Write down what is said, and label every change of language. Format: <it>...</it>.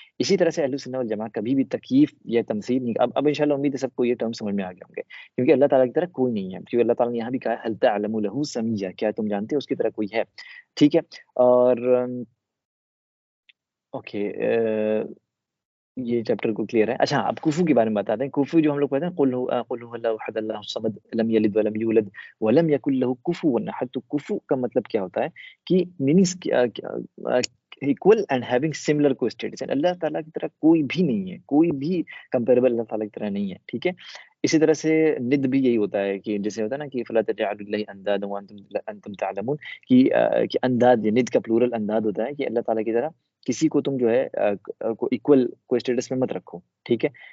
<ur>اسی طرح سے اہل سنت والجماعت کبھی بھی تکییف یا تمثیل نہیں. اب انشاءاللہ امید ہے سب کو یہ ٹرم سمجھ میں آ گئے ہوں گے، کیونکہ اللہ تعالیٰ کی طرح کوئی نہیں ہے. کیونکہ اللہ تعالیٰ نے یہاں بھی کہا ہے</ur> <ar>هل تعلم له سميا،</ar> <ur>کیا تم جانتے ہو اس کی طرح کوئی ہے؟ ٹھیک ہے. اور اوکے یہ چیپٹر کو کلیئر ہے. اچھا اب کوفو کے بارے میں بتاتے ہیں. کوفو جو ہم لوگ پڑھتے ہیں</ur> <ar>قل هو الله احد الله الصمد لم يلد ولم يولد ولم يكن له كفوا احد.</ar> <ur>تو کوفو کا مطلب کیا ہوتا ہے کہ meanings</ur> <en>equal and having similar co-status.</en> <ur>اللہ تعالیٰ کی طرح کوئی بھی نہیں ہے، کوئی بھی کمپیریبل اللہ تعالیٰ کی طرح نہیں ہے. ٹھیک ہے. اسی طرح سے ند بھی یہی ہوتا ہے کہ جیسے ہوتا ہے نا کہ</ur> <ar>فلا تجعلوا للہ اندادا وانتم تعلمون،</ar> <ur>کہ انداد ند کا پلورل انداد ہوتا ہے کہ اللہ تعالیٰ کی طرح کسی کو تم جو ہے کو ایکول کو اسٹیٹس میں مت رکھو. ٹھیک ہے.</ur>